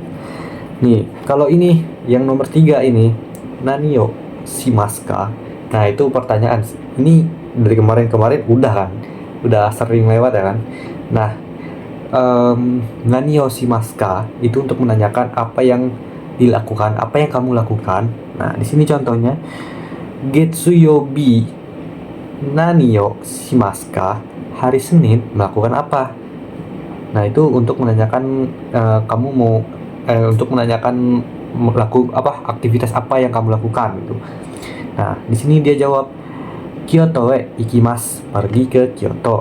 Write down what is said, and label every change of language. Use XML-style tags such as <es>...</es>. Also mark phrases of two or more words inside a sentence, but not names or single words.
<id>Nih, kalau ini yang nomor 3 ini</id> <ja>何をしますか?</ja> <id>Nah, itu pertanyaan. Ini dari kemarin-kemarin udah kan, udah sering lewat ya kan. Nah,</id> <ja>何をしますか</ja> <id>itu untuk menanyakan apa yang dilakukan, apa yang kamu lakukan. Nah, di sini contohnya</id> <ja>月曜日何をしますか?</ja> <id>Hari Senin melakukan apa? Nah, itu untuk menanyakan kamu mau untuk menanyakan aktivitas apa yang kamu lakukan gitu. Nah, di sini dia jawab</id> <ja>京都へ行きます,</ja> <id>pergi ke Kyoto.</id>